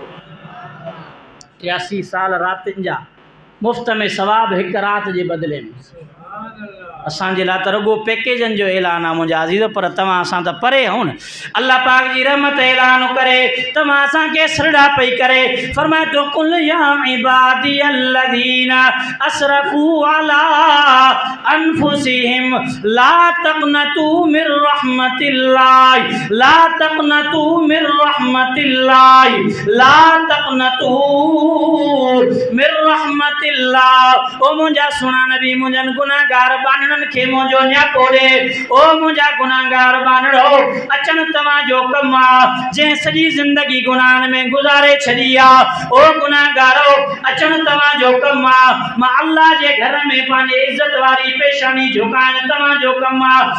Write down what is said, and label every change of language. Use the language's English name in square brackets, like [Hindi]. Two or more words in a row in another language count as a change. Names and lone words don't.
[Sindhi] 83 साल रातिनि जा मुफ़्त में सवाब हिकु राति जे बदिले में। असांजे लाइ त रुगो पैकेजनि जो ऐलान आहे मुंहिंजा अज़ीज़, पर तव्हां असां त परे हूं न। अल्लाह पाक जी रहमत ऐलान करे तव्हां असांखे सॾड़ा पई करे। फरमाए तो [Arabic] قل يا عبادي الذين أسرفوا على أنفسهم لا تقنطوا من رحمة الله، لا تقنطوا من رحمة الله، لا تقنطوا من رحمة الله. [Sindhi] ओ मुंहिंजा सुहिणा नबी मुंहिंजनि गुनाहगार बानड़नि खे मुंहिंजो न्यापो ॾे। ओ मुंहिंजा गुनाहगार बानड़ो, अचनि तव्हांजो कमु आहे, जंहिं सॼी ज़िंदगी गुनाहनि में गुज़ारे छॾी आहे। ओ गुनाहगारो, अचनि तव्हांजो कमु आहे। मां अल्लाह जे घर में पंहिंजे इज़त वारी पेशानी झुकाइण तव्हांजो कमु आहे।